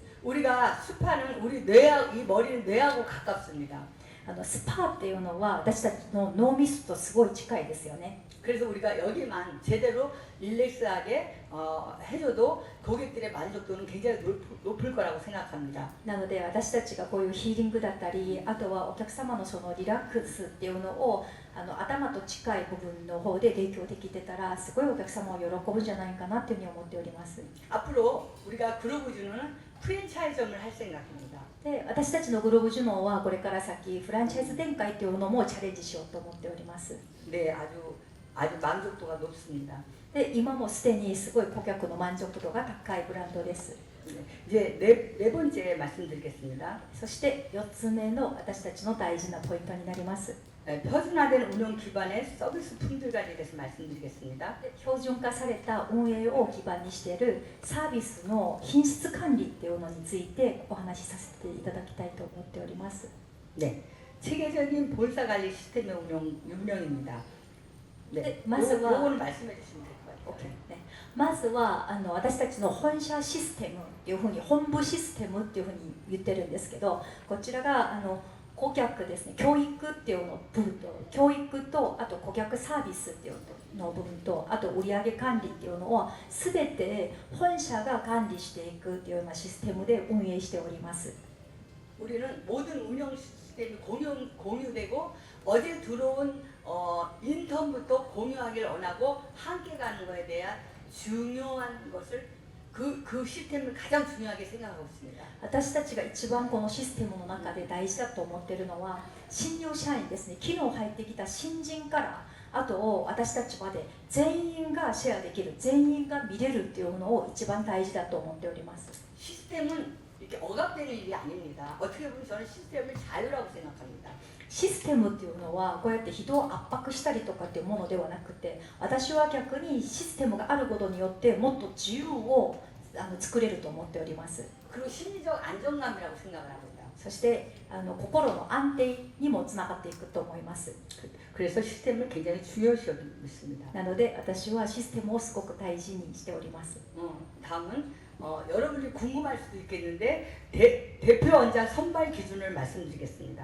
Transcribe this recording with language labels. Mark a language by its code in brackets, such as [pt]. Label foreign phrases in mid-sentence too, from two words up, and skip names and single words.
[ko] 우리가 스파는 우리 뇌하고 이 머리는 뇌하고 가깝습니다. [ja] スパっていうのは私たちの脳みそとすごい近いですよね。 [ko] 그래서 우리가 여기만 제대로 릴렉스하게 해줘도 고객들의 만족도는 굉장히 높을 거라고 생각합니다. [ja] なので私たちがこういうヒーリングだったり、あとはお客様のそのリラックスっていうのを頭と近い部分の方で提供できてたらすごいお客様を喜ぶんじゃないかなというふうに思っております。 [ko] 앞으로 우리가 그로브주는 프랜차이즈점을 할 생각입니다. [ja] で私たちのグローブジュノーはこれから先フランチャイズ展開っていうのもチャレンジしようと思っております。 [ko] 네, 아주 만족도가 높습니다. [ja] で今もすでにすごい顧客の満足度が高いブランドです。 [ko] 네, 이제 네 번째 말씀드리겠습니다. [ja] そして4つ目の私たちの大事なポイントになります。 [ko] 표준화된 운영 기반의 서비스 품질관리에 대해서 말씀드리겠습니다. [ja] で標準化された運営を基盤にしているサービスの品質管理っていうのについてお話しさせていただきたいと思っております。 [ko] 네, 체계적인 본사 관리 시스템의 운영입니다. 네, 요거는 말씀해 주시면 될 것 같아요. [ja] ね、まずは私たちの本社システムっていうふうに本部システムっていうふうに言ってるんですけど、こちらが顧客ですね、教育っていうの部分と教育とあと顧客サービスっていうの部分とあと売上管理っていうのを全て本社が管理していくっていうようなシステムで運営しております。 [ko] 우리는 모든 운영 시스템이 공유되고 어제 들어온 인턴부터 공유하기를 원하고 함께 가는 것에 대한 중요한 것을 그 시스템을 가장 중요하게 생각하고 있습니다. [ja] 私たちが一番このシステムの中で大事だと思っているのは新入社員ですね。昨日入ってきた新人からあと私たちまで全員がシェアできる、全員が見れるっていうのを一番大事だと思っております。 [ko] 시스템은 이렇게 억압되는 일이 아닙니다. 어떻게 보면 저는 시스템을 자유라고 생각합니다. [ja] システムっていうのはこうやって人を圧迫したりとかっていうものではなくて、私は逆にシステムがあることによってもっと自由を作れると思っております。 [ko] 그리고 심리적 안정감이라고 생각을 합니다. [ja] そして心の安定にもつながっていくと思います。 [ko] 그래서 시스템을 굉장히 중요시 여기고 있습니다. [ja] なので私はシステムをすごく大事にしております。 [ko] 다음은 여러분이 궁금할 수도 있겠는데 대표 원장 선발 기준을 말씀드리겠습니다.